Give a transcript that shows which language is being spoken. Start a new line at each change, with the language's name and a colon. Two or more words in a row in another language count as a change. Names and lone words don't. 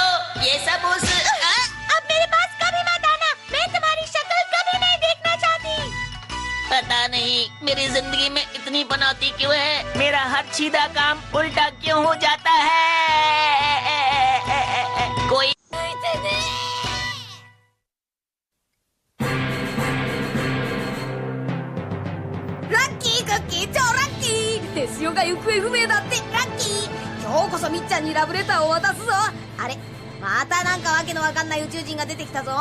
Hindi: ये सब उस अब मेरे पास कभी मत आना, मैं तुम्हारी शक्ल कभी नहीं देखना चाहती। पता नहीं मेरी जिंदगी में इतनी पनौती क्यों है, मेरा हर सीधा काम उल्टा क्यों हो जाता है। कोई
English: lucky cookie,
Japanese: 超ラッキー。テスヨが行方不明だって。ラッキー。今日こそみっちゃんにラブレターを渡すぞ。あれ、またなんかわけのわかんない宇宙人が出てきたぞ。